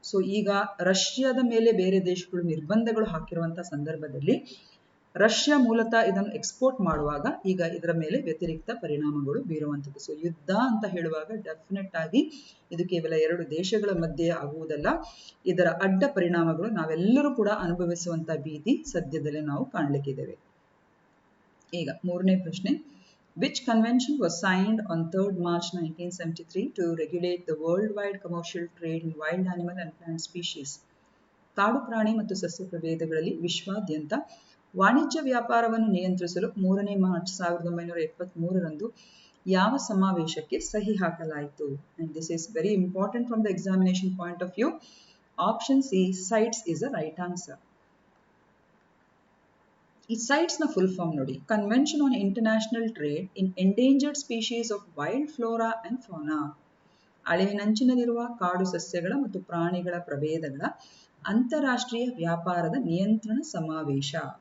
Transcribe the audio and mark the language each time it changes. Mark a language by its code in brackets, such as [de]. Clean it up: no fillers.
[kn] So ಈಗ ರಷ್ಯಾದ ಮೇಲೆ ಬೇರೆ ದೇಶಗಳು ನಿರ್ಬಂಧಗಳು ಹಾಕಿರುವಂತಹ ಸಂದರ್ಭದಲ್ಲಿ ರಷ್ಯಾ ಮೂಲತಃ ಇದನ್ನು ಎಕ್ಸ್ಪೋರ್ಟ್ ಮಾಡುವಾಗ ಈಗ ಇದರ ಮೇಲೆ ವ್ಯತಿರಿಕ್ತ ಪರಿಣಾಮಗಳು ಬೀರುವಂಥದ್ದು. ಸೊ ಯುದ್ಧ ಅಂತ ಹೇಳುವಾಗ ಡೆಫಿನೆಟ್ ಆಗಿ ಇದು ಕೇವಲ ಎರಡು ದೇಶಗಳ ಮಧ್ಯೆ ಆಗುವುದಲ್ಲ, ಇದರ ಅಡ್ಡ ಪರಿಣಾಮಗಳು ನಾವೆಲ್ಲರೂ ಕೂಡ ಅನುಭವಿಸುವಂತ ಭೀತಿ ಸದ್ಯದಲ್ಲೇ ನಾವು ಕಾಣಲಿಕ್ಕಿದ್ದೇವೆ. ಈಗ ಮೂರನೇ ಪ್ರಶ್ನೆ, [en] which convention was signed on 3rd March 1973 to regulate the worldwide commercial trade in wild animal and plant species? [kn] ಕಾಡು ಪ್ರಾಣಿ ಮತ್ತು ಸಸ್ಯ ಪ್ರಭೇದಗಳಲ್ಲಿ ವಿಶ್ವಾದ್ಯಂತ ವಾಣಿಜ್ಯ ವ್ಯಾಪಾರವನ್ನು ನಿಯಂತ್ರಿಸಲು 3ನೇ ಮಾರ್ಚ್ 1973ರಂದು ಯಾವ ಸಮಾವೇಶಕ್ಕೆ ಸಹಿ ಹಾಕಲಾಯಿತು? [en] And this is very important from the examination point of view. Option C, CITES is the right answer. [kn] ಈ ಸೈಟ್ಸ್ನ ಫುಲ್ ಫಾರ್ಮ್ ನೋಡಿ, [en] Convention on international trade in endangered species of wild flora and fauna. [kn] ಅಳಿವಿನಂಚಿನಲ್ಲಿರುವ ಕಾಡು ಸಸ್ಯಗಳ ಮತ್ತು ಪ್ರಾಣಿಗಳ ಪ್ರಭೇದಗಳ ಅಂತಾರಾಷ್ಟ್ರೀಯ ವ್ಯಾಪಾರದ ನಿಯಂತ್ರಣ ಸಮಾವೇಶ.